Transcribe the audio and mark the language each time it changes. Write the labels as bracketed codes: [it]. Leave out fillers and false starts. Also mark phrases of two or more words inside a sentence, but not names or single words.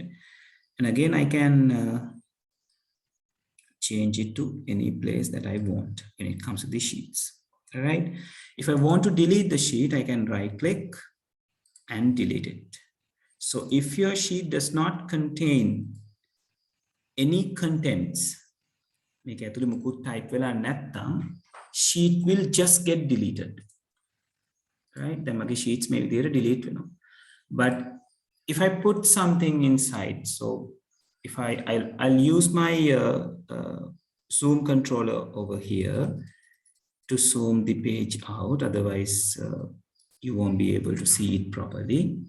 [en] And again, I can change it to any place that I want when it comes to the sheets, all right? If I want to delete the sheet, I can right click and delete it. So if your sheet does not contain any contents, [si] මේක ඇතුලේ මුකුත් type වෙලා නැත්නම් [en] sheet will just get deleted, right? [si] දැන් මගේ sheets මේ විදිහට delete වෙනවා. [en] But if I put something inside, so if I'll use my zoom controller over here to zoom the page out, otherwise you won't be able to see it properly.